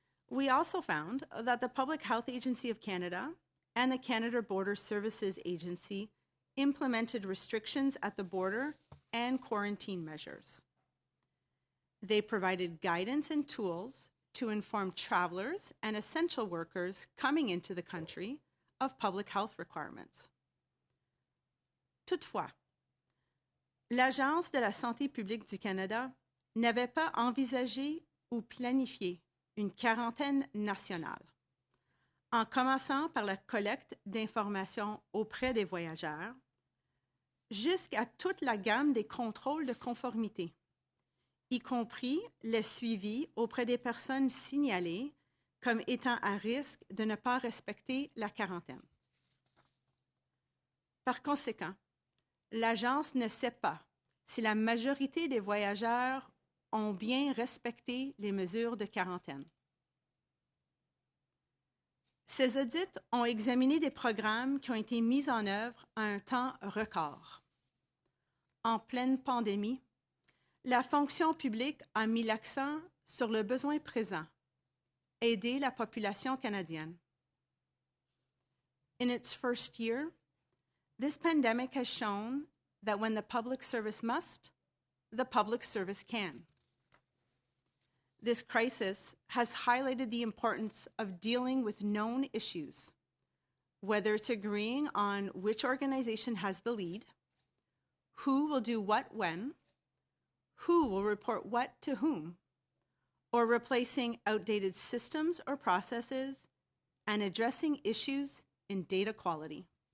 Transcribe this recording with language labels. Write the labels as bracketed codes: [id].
[en] We also found that the Public Health Agency of Canada and the Canada Border Services Agency implemented restrictions at the border and quarantine measures. They provided guidance and tools to inform travelers and essential workers coming into the country of public health requirements. [fr] Toutefois, l'Agence de la santé publique du Canada n'avait pas envisagé ou planifié une quarantaine nationale, en commençant par la collecte d'informations auprès des voyageurs, jusqu'à toute la gamme des contrôles de conformité, y compris les suivis auprès des personnes signalées comme étant à risque de ne pas respecter la quarantaine. Par conséquent, l'Agence ne sait pas si la majorité des voyageurs ont bien respecté les mesures de quarantaine. Ces audits ont examiné des programmes qui ont été mis en œuvre à un temps record. En pleine pandémie, la fonction publique a mis l'accent sur le besoin présent, aider la population canadienne. [en] In its first year, this pandemic has shown that when the public service must, the public service can. This crisis has highlighted the importance of dealing with known issues, whether it's agreeing on which organization has the lead, who will do what when, who will report what to whom, or replacing outdated systems or processes and addressing issues in data quality.